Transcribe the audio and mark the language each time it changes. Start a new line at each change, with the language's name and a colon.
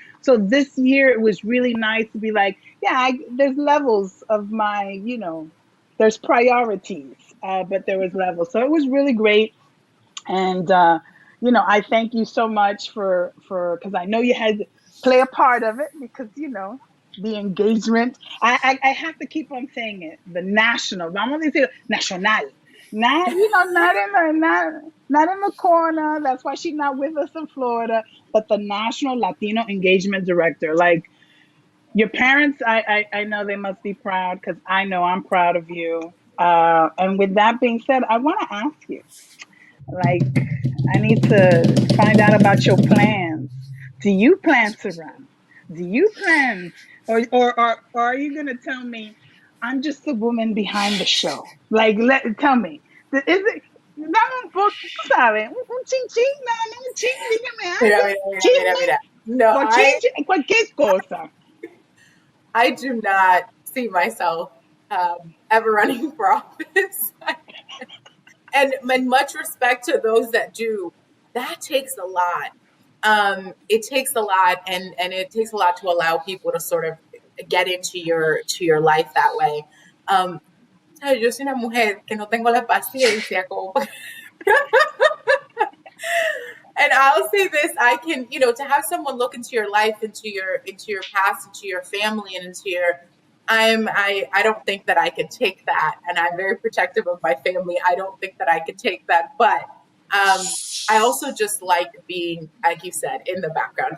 English: So this year, it was really nice to be like, yeah, there's levels of my, there's priorities, but there was levels. So it was really great. And, I thank you so much for because I know you had to play a part of it, because, the engagement. I have to keep on saying it. The national,
Spanish: vamos a decir nacional.
English: Not, not in the corner. That's why she's not with us in Florida, but the National Latino Engagement Director. Your parents, I know they must be proud, because I know I'm proud of you. And with that being said, I want to ask you, I need to find out about your plans. Do you plan to run? Do you plan, or are you going to tell me, I'm just the woman behind the show? Tell me. Is it,
Spanish: dame un poco, tú sabes, un chin chin, nada más un chin, dígame algo. Mira. No, Cualquier cosa.
English: I do not see myself ever running for office. And much respect to those that do. That takes a lot. It takes a lot, and it takes a lot to allow people to sort of get into your life that way.
Spanish: Yo soy una mujer que no tengo la paciencia como...
English: And I'll say this, I can, to have someone look into your life, into your past, into your family, and into your I don't think that I could take that, and I'm very protective of my family. I don't think that I could take that, but I also just like being, like you said, in the background.